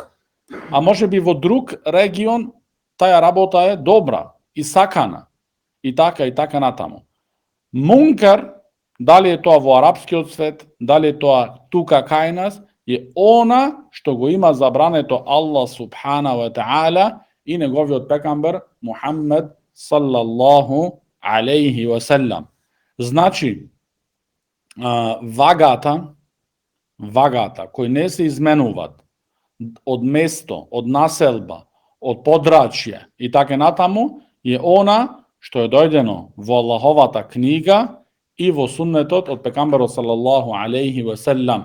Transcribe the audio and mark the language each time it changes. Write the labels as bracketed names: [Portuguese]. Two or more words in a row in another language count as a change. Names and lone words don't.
[Macedonian] А може би во друг регион таја работа е добра и сакана, и така натаму. Мункар, дали е тоа во арапскиот свет, дали е тоа тука кај нас, е она што го има забрането Аллах [Arabic] سبحانه وتعالى [Macedonian] и неговиот пекамбер Мухаммед [Arabic] صلى الله عليه وسلم. [Macedonian] Значи, вагата кои не се изменуваат од место, од населба, од подрачје и така натаму, е она што е дојдено во Аллаховата книга и во суннетот од пекамберот [Arabic] صلى الله عليه وسلم.